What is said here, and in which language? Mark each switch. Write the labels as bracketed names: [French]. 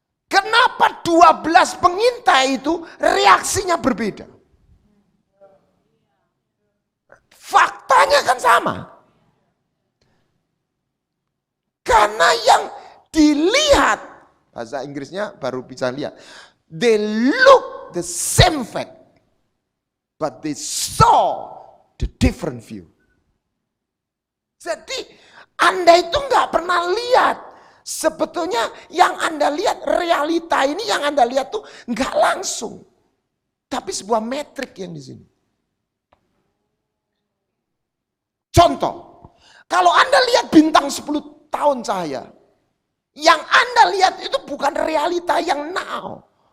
[Indonesian] Kenapa 12 pengintai itu reaksinya berbeda? Faktanya kan sama. Karena yang dilihat, bahasa Inggrisnya baru bisa lihat. [English] They look the same fact, but they saw the different view. [Indonesian] Jadi Anda itu nggak pernah lihat. Sebetulnya yang Anda lihat, realita ini yang Anda lihat tuh nggak langsung. Tapi sebuah metrik yang di sini. Contoh, kalau Anda lihat bintang 10 tahun cahaya, yang Anda lihat itu bukan realita yang now.